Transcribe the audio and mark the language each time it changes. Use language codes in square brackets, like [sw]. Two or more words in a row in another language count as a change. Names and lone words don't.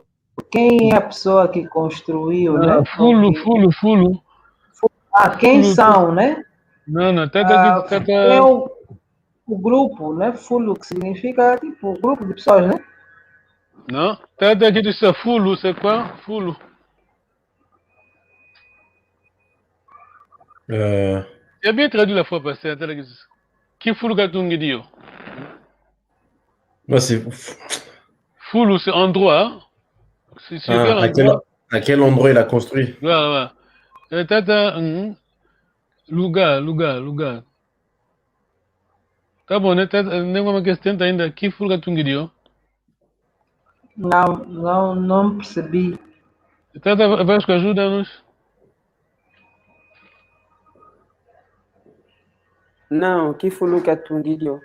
[pt] Quem é a pessoa que construiu, né? Fulo. Quem são, né? Não, É o grupo, né? Fulo, que significa tipo grupo de pessoas, né? Não, tá aqui de ser fulo, [fr] c'est quoi? [pt] Fulo. [fr] J'ai bien traduit la fois passée. [kg] Qui fulo gatungidio? [fr] C'est Fulo, c'est endroit. C'est quel endroit? À quel endroit il a construit? Ouais. [pt] Lugar. Tá bom, né? Nenhuma questão ainda. [kg] Que fulo gatungidio? [pt] Não percebi. Vasco, ajuda-nos. [kg] Não, que fulu gatungidio?